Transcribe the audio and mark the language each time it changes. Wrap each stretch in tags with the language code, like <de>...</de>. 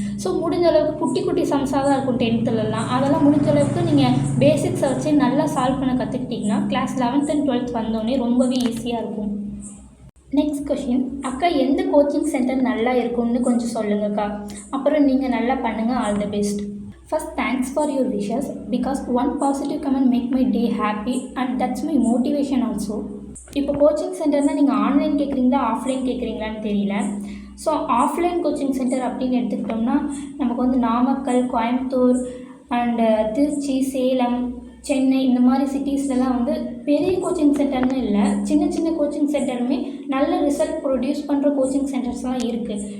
<ta>So முடிஞ்ச அளவுக்கு குட்டி குட்டி சம்ஸாக தான் இருக்கும் 10thலலாம். அதெல்லாம் முடிஞ்ச அளவுக்கு நீங்கள் பேசிக்ஸ் வச்சு நல்லா சால்வ் பண்ண கற்றுக்கிட்டிங்கன்னா கிளாஸ் 11th அண்ட் 12th வந்தோடனே ரொம்பவே ஈஸியாக இருக்கும். நெக்ஸ்ட் கொஷின், அக்கா எந்த கோச்சிங் சென்டர் நல்லா இருக்கும்னு கொஞ்சம் சொல்லுங்கக்கா. அப்புறம் நீங்கள் நல்லா பண்ணுங்கள். All the best.</ta> <en>First, thanks for your wishes because one positive comment make my day happy and that's my motivation also.</en> <ta>இப்போ கோச்சிங் சென்டர்னால் நீங்கள் ஆன்லைன் கேட்குறீங்களா ஆஃப்லைன் கேட்குறீங்களான்னு தெரியல. ஸோ ஆஃப்லைன் கோச்சிங் சென்டர் அப்படின்னு எடுத்துக்கிட்டோம்னா நமக்கு வந்து நாமக்கல், கோயம்புத்தூர் அண்டு திருச்சி, சேலம், சென்னை இந்த மாதிரி சிட்டிஸ்லலாம் வந்து பெரிய கோச்சிங் சென்டர்னு இல்லை, சின்ன சின்ன கோச்சிங் சென்டருமே நல்ல ரிசல்ட் ப்ரொடியூஸ் பண்ணுற கோச்சிங் சென்டர்ஸ்லாம் இருக்குது.</ta>